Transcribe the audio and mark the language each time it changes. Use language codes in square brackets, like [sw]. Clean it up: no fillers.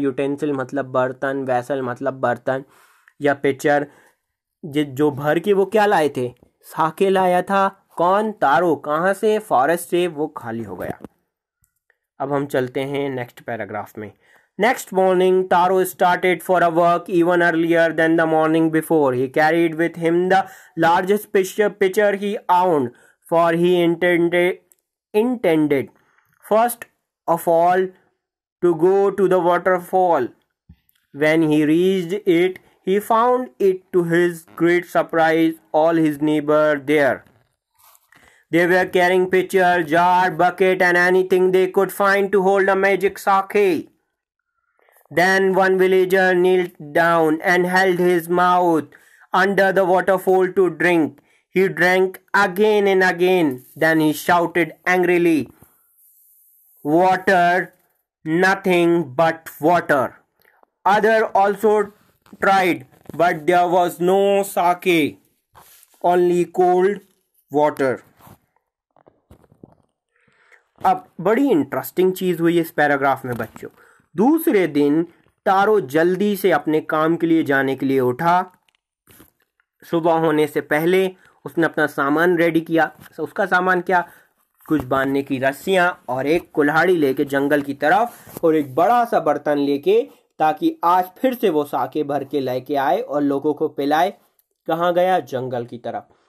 [hi] Utensil मतलब बर्तन, vessel मतलब बर्तन या पिक्चर। जो भर के वो क्या लाए थे? साके लाया था। कौन? तारों। कहाँ से? फॉरेस्ट से। वो खाली हो गया। अब हम चलते हैं नेक्स्ट पैराग्राफ में। [en] Next morning Taro started for a work even earlier than the morning before. He carried with him the largest pitcher he owned, for he intended first of all to go to the waterfall. When he reached it, he found it to his great surprise all his neighbors there. They were carrying pitcher, jar, bucket and anything they could find to hold a magic sake. Then one villager knelt down and held his mouth under the waterfall to drink. He drank again and again. Then he shouted angrily, "Water, nothing but water." Others also tried, but there was no sake, only cold water. [hi] अब बड़ी interesting चीज हुई इस paragraph में बच्चों। दूसरे दिन तारो जल्दी से अपने काम के लिए जाने के लिए उठा। सुबह होने से पहले उसने अपना सामान रेडी किया। उसका सामान क्या? कुछ बांधने की रस्सियां और एक कुल्हाड़ी लेके जंगल की तरफ, और एक बड़ा सा बर्तन लेके, ताकि आज फिर से वो साके भर के लेके आए और लोगों को पिलाए। कहाँ गया? जंगल की तरफ।